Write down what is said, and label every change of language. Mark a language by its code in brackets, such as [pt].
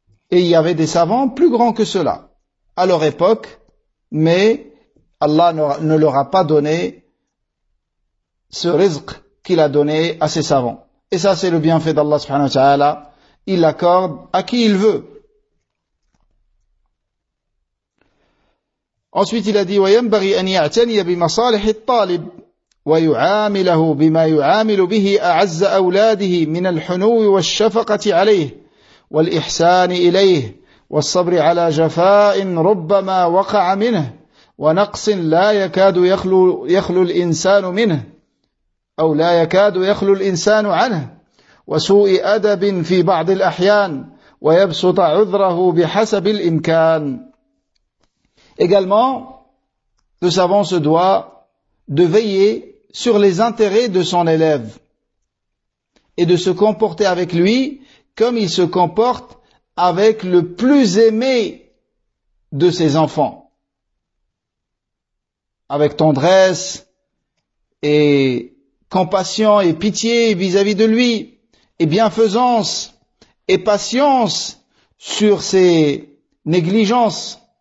[fr] Et il y avait des savants plus grands que ceux-là à leur époque, mais Allah ne leur a pas donné ce rizq qu'il a donné à ses savants. Et ça, c'est le bienfait d'Allah subhanahu wa ta'ala. Il l'accorde à qui il veut. Ensuite, il a dit: [ar] وينبغي أن يعتني بمصالح الطالب ويعامله بما يعامل به أعز أولاده من الحنو والشفقة عليه والإحسان إليه والصبر على جفاء ربما وقع منه ونقص لا يكاد يخلو الإنسان منه أو لا يكاد يخلو الإنسان عنه وسوء أدب في بعض الأحيان ويبسط عذره بحسب الإمكان. [fr] Également, le savant se doit de veiller sur les intérêts de son élève et de se comporter avec lui comme il se comporte avec le plus aimé de ses enfants, avec tendresse et compassion et pitié vis-à-vis de lui, et bienfaisance et patience sur ses négligences.